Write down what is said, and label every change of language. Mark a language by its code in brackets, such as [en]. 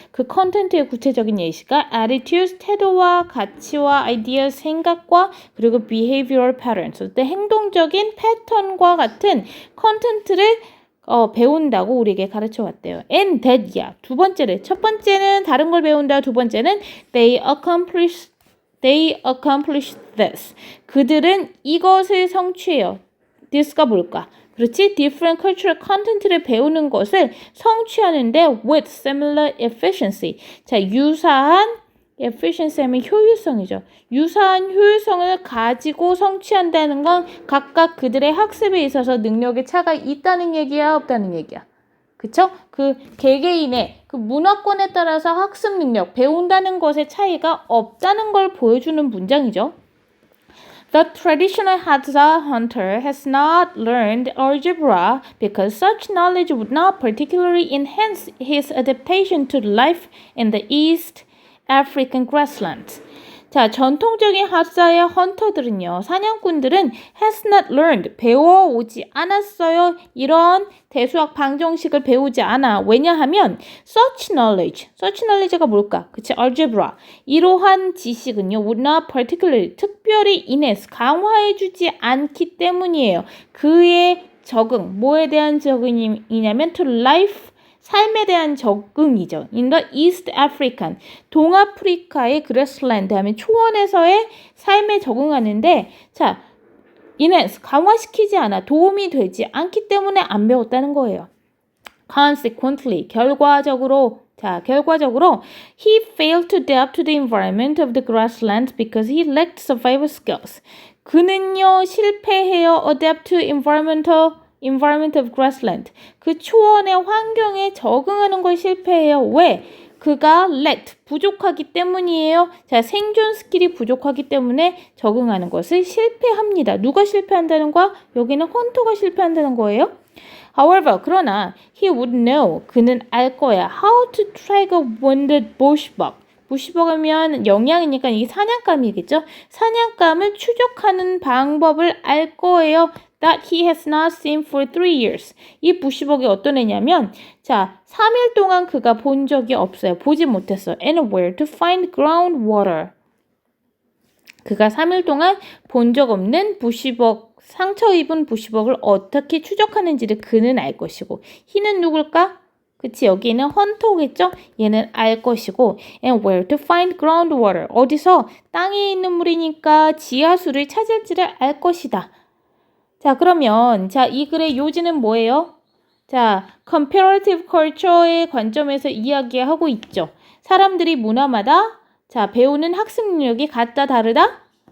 [ko] 그 컨텐츠의 구체적인 예시가 attitudes, 태도와 가치와 아이디어, 생각과 그리고 behavioral patterns, 행동적인 패턴과 같은 컨텐츠를 배운다고 우리에게 가르쳐 왔대요. And that, 두 번째를. 첫 번째는 다른 걸 배운다. [en] 두 번째는 they accomplish this. [ko] 그들은 이것을 성취해요. this가 뭘까? 그렇지? [en] different cultural content를 [ko] 배우는 것을 성취하는데 [en] with similar efficiency. [ko] 자, 유사한 efficiency 하면 효율성이죠. 유사한 효율성을 가지고 성취한다는 건 각각 그들의 학습에 있어서 능력의 차가 있다는 얘기야, 없다는 얘기야. 그쵸? 그 개개인의 그 문화권에 따라서 학습 능력, 배운다는 것의 차이가 없다는 걸 보여주는 문장이죠. [en] The traditional Hadza hunter has not learned algebra because such knowledge would not particularly enhance his adaptation to life in the East African grasslands. [ko] 자, 전통적인 하사의 헌터들은요, 사냥꾼들은 has not learned, 배워오지 않았어요. 이런 대수학 방정식을 배우지 않아. 왜냐하면 such knowledge가 뭘까? 그치, algebra. 이러한 지식은요, would not particularly, 특별히 enhance, 강화해주지 않기 때문이에요. 그의 적응, 뭐에 대한 적응이냐면 to life, 삶에 대한 적응이죠. In the East African, 동아프리카의 grassland 하면 초원에서의 삶에 적응하는데 자, enhance, 강화시키지 않아, 도움이 되지 않기 때문에 안 배웠다는 거예요. [en] Consequently, [ko] 결과적으로 [en] he failed to adapt to the environment of the grasslands because he lacked survival skills. [ko] 그는요, 실패해요. [en] Adapt to environment of grassland. [ko] 그 초원의 환경에 적응하는 걸 실패해요. 왜? 그가 lacked, 부족하기 때문이에요. 자, 생존 스킬이 부족하기 때문에 적응하는 것을 실패합니다. 누가 실패한다는 거야? 여기는 헌터가 실패한다는 거예요. However, 그러나 [en] he would know, [ko] 그는 알 거야. [en] How to track a wounded bushbuck. [ko] 부시버그면 영양이니까 이게 사냥감이겠죠? 사냥감을 추적하는 방법을 알 거예요. [en] That he has not seen for 3 years. [ko] 이 부시버그가 어떤 애냐면 자, 3일 동안 그가 본 적이 없어요. 보지 못했어. [en] And where to find groundwater. [ko] 그가 3일 동안 본 적 없는 부시버그, 상처 입은 부시버그를 어떻게 추적하는지를 그는 알 것이고 [en] he는 누굴까? [ko] 그치, 여기는 헌터겠죠? 얘는 알 것이고 [en] and where to find groundwater. [ko] 어디서 땅에 있는 물이니까 지하수를 찾을지를 알 것이다. 자, 그러면 자, 이 글의 요지는 뭐예요? 자, comparative culture의 관점에서 이야기하고 있죠. 사람들이 문화마다 자, 배우는 학습 능력이 같다 다르다?